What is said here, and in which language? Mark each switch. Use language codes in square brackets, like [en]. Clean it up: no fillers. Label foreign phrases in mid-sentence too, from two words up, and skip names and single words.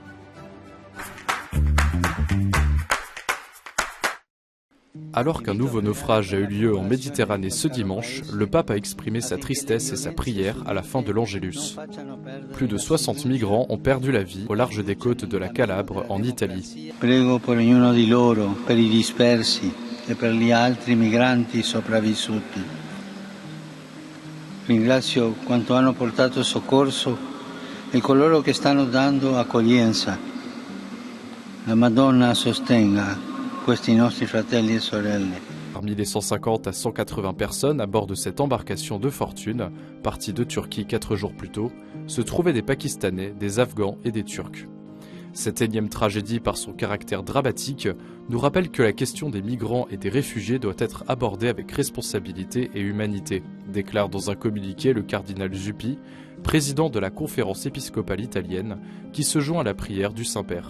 [fr] Alors qu'un nouveau naufrage a eu lieu en Méditerranée ce dimanche, le pape a exprimé sa tristesse et sa prière à la fin de l'Angélus. Plus de 60 migrants ont perdu la vie au large des côtes de la Calabre en Italie. [it] Prego per ognuno di loro, per i dispersi e per gli altri migranti sopravvissuti. Ringrazio quanto hanno portato soccorso e coloro che stanno dando accoglienza. La Madonna sostenga questi nostri fratelli e sorelle. [fr] Parmi les 150 à 180 personnes à bord de cette embarcation de fortune, partie de Turquie 4 jours plus tôt, se trouvaient des Pakistanais, des Afghans et des Turcs. Cette énième tragédie, par son caractère dramatique, nous rappelle que la question des migrants et des réfugiés doit être abordée avec responsabilité et humanité, déclare dans un communiqué le cardinal Zuppi, président de la conférence épiscopale italienne, qui se joint à la prière du Saint-Père.